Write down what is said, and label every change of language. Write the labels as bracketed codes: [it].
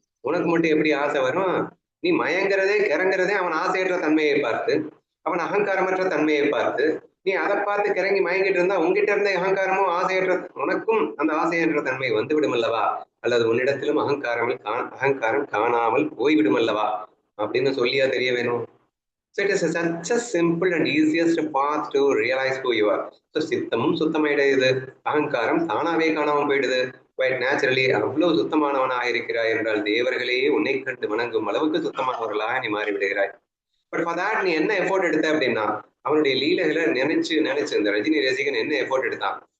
[ta] உனக்கு மட்டும் எப்படி ஆசை வரும்? நீ மயங்கிறதே கிறங்கிறதே அவன் ஆசையற்ற தன்மையை பார்த்து, அவன் அகங்காரமற்ற தன்மையை பார்த்து, நீ அதை பார்த்து கிறங்கி மயங்கிட்டு இருந்தா உங்ககிட்ட இருந்த அகங்காரமும் ஆசையற்ற உனக்கும் அந்த ஆசையற்ற தன்மை வந்து விடும் அல்லவா? அல்லது உன்னிடத்திலும் அகங்காரம் காணாமல் போய்விடும் அல்லவா அப்படின்னு சொல்லியா தெரிய வேணும். [en] So it is such a simple and easiest path to realize who you are. [ta] So சித்தமும் சுத்தமாயிடுது, அகங்காரம் தானாவே காணாமல் போயிடுது. குவைட் நேச்சுரலி அவ்வளவு சுத்தமானவனாக இருக்கிறாய் என்றால் தேவர்களையே உன்னை கண்டு வணங்கும் அளவுக்கு சுத்தமானவர்களாக நீ மாறி விடுகிறாய். பட் ஃபார் தட் நீ என்ன எஃபோர்ட் எடுத்த அப்படின்னா, அவனுடைய லீலைகளை நினைச்சு நினைச்சு இந்த ரஜினி ரசிகன் என்ன எஃபோர்ட் எடுத்தான்?